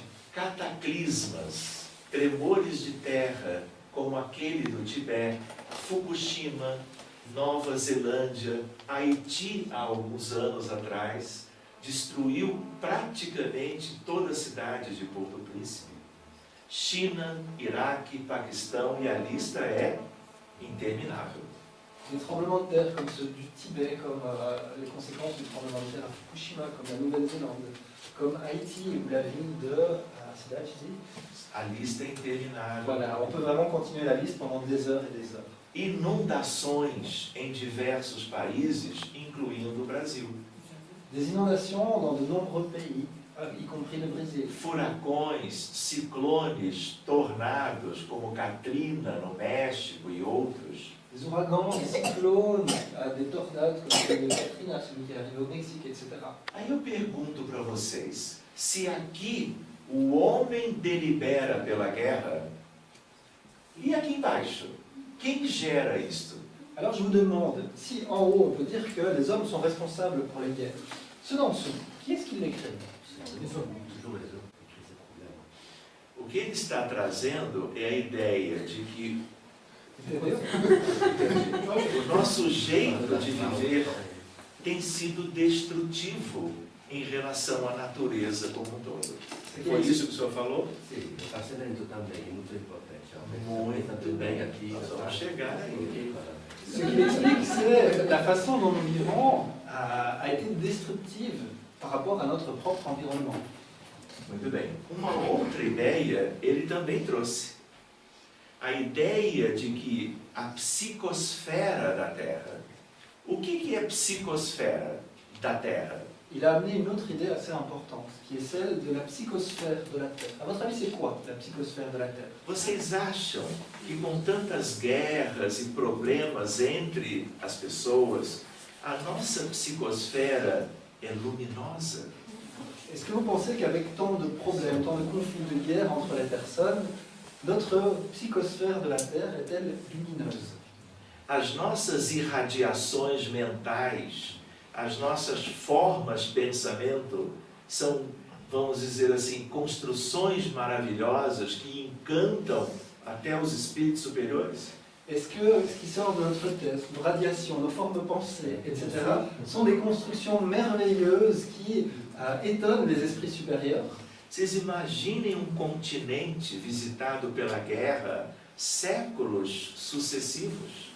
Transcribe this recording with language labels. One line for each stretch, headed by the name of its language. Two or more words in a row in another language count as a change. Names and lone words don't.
Portuguese: Cataclismas, tremores de terra, como aquele do Tibete, Fukushima, Nova Zelândia, Haiti, há alguns anos atrás, destruiu praticamente toda a cidade de Porto Príncipe. China, Iraque, Paquistão, e a lista é interminável.
French: Des tremblements de terre comme ceux du Tibet, comme les conséquences du tremblement de terre à Fukushima, comme la Nouvelle-Zélande, comme Haïti ou la ville de... c'est là, tu dis ?
Portuguese: A lista é interminável.
French: Voilà, on peut vraiment continuer la liste pendant des heures et des heures.
Portuguese: Inundações em diversos países, incluindo o Brasil.
French: Des inondations dans de nombreux pays, y compris le Brésil.
Portuguese: Furacões, ciclones, tornados, como Katrina no México e outros.
French: Des ouragans, des cyclones, des tornades comme celui de Katrina, celui qui est arrivé au Mexique, etc.
Portuguese: Aí eu pergunto para vocês, se aqui o homem delibera pela guerra, e aqui embaixo, quem gera isto?
French: Alors je vous demande, si en haut on peut dire que les hommes sont responsables pour les guerres, ceux d'en dessous, qui est-ce qui les crée?
Portuguese: O que ele está trazendo é a ideia de que o nosso jeito de viver tem sido destrutivo em relação à natureza como um todo. Foi isso que o senhor falou? Sim, o parcelamento também é muito importante. Muito bem, aqui nós vamos chegar aí.
French: Ce qu'il explique, c'est la façon dont nous vivons a été destructive par rapport à notre propre environnement.
Portuguese: Muito bem. Uma outra ideia ele também trouxe. A ideia de que a psicosfera da Terra. O que é a psicosfera da Terra?
French: Il a amené une autre idée assez importante, qui est celle de la psychosphère de la Terre. À votre avis, c'est quoi la psychosphère de la Terre?
Portuguese: Vocês acham que com tantas guerras e problemas entre as pessoas, a nossa psicosfera é luminosa?
French: Est-ce que vous pensez qu'avec tant de problèmes, tant de conflits, de guerres entre les personnes, notre psychosphère de la Terre est-elle lumineuse?
Portuguese: As nossas irradiações mentais, as nossas formas de pensamento são, vamos dizer assim, construções maravilhosas que encantam até os espíritos superiores?
French: Est-ce que ce qui sort de notre tête, nos radiations, nos formes de pensée, etc., sont des constructions merveilleuses qui étonnent les esprits supérieurs?
Portuguese: Vocês imaginem um continente visitado pela guerra séculos sucessivos?